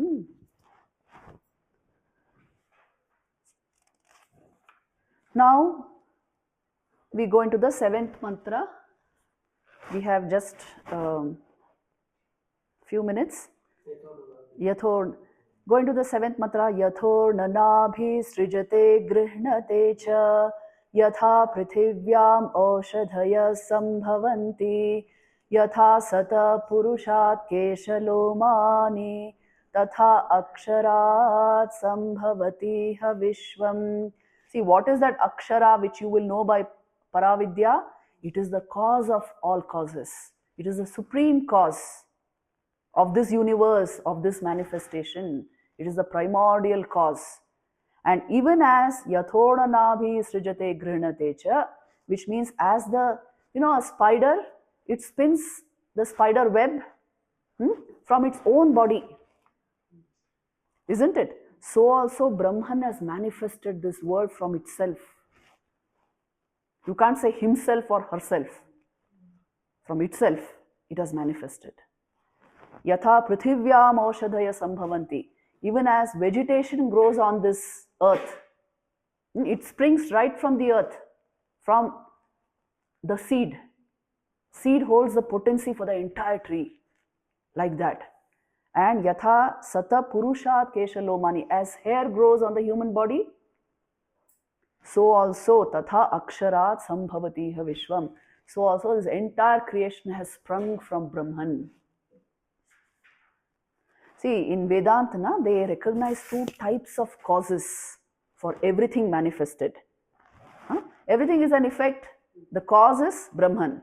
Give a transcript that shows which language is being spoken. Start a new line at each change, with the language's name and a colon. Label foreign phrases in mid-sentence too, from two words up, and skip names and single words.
English: Now we go into the seventh mantra. We have just few minutes. Yathor, going to the seventh mantra.
Sanskrit: यथोर्णनाभिः सृजते गृह्णते च यथा पृथिव्याम् ओषधयः सम्भवन्ति यथा सतः पुरुषात् केशलोमानि तथा अक्षरात् सम्भवति ह विश्वम्.
English: See, what is that akshara which you will know by Paravidya? It is the cause of all causes. It is the supreme cause of this universe, of this manifestation. It is the primordial cause. And even as
Sanskrit: यथोर्ण नाभिः सृजते गृह्णते च,
English: which means as the, a spider, it spins the spider web from its own body. Isn't it? So also Brahman has manifested this world from itself. You can't say himself or herself. From itself, it has manifested.
Sanskrit: यथा पृथिव्याम् ओषधयः सम्भवन्ति.
English: Even as vegetation grows on this earth, it springs right from the earth, from the seed. Seed holds the potency for the entire tree, like that.
Sanskrit: And यथा सतः पुरुषात् केशलोमानि,
English: as hair grows on the human body, so also
Sanskrit: तथा अक्षरात् सम्भवति ह विश्वम्.
English: So also this entire creation has sprung from Brahman. See, in Vedanta, they recognize two types of causes for everything manifested. Everything is an effect. The cause is Brahman.